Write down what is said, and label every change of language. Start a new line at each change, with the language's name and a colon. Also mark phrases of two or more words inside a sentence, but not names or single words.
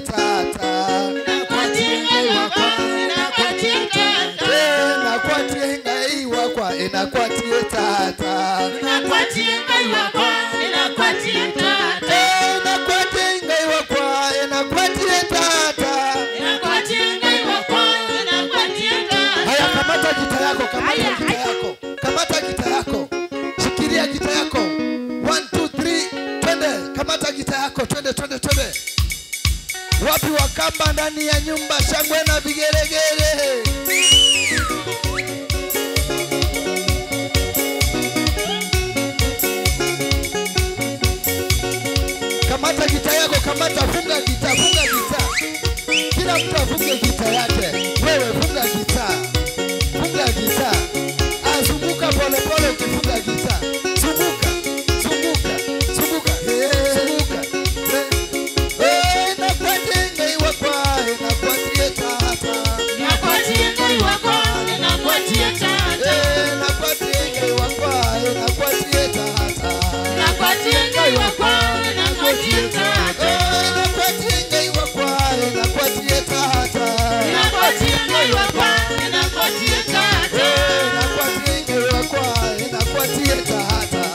Kamba: tata, na kwatie ngai wakwa, na kwatie tata, na kwatie ngai wakwa, na kwatie tata, na kwatie ngai wakwa, na kwatie tata, na kwatie ngai wakwa, na kwatie tata, na kwatie ngai wakwa, na kwatie tata.
Swahili: Haya, kamata gita yako, kamata gita yako, kamata gita yako, shikilia gita yako. 1 2 3 twende, kamata gita yako, twende twende twende. Wapi wakamba ndani ya nyumba, shangwe na vigeregere. Kamata gita yako, kamata, funga gita, funga gita. Kila mtu afunge gita yake. Wewe funga gita, funga gita. Azunguka pole pole ukifunga gita. Zunguka, zunguka, zunguka, zunguka.
Kamba: Na kwatie ngai wakwa, na kwatie tata, na kwatie ngai wakwa, na kwatie tata, na kwatie ngai wakwa, na kwatie tata, na kwatie ngai wakwa, na kwatie tata, na kwatie ngai wakwa, na kwatie tata, na kwatie ngai wakwa, na kwatie tata, na kwatie ngai wakwa, na kwatie tata.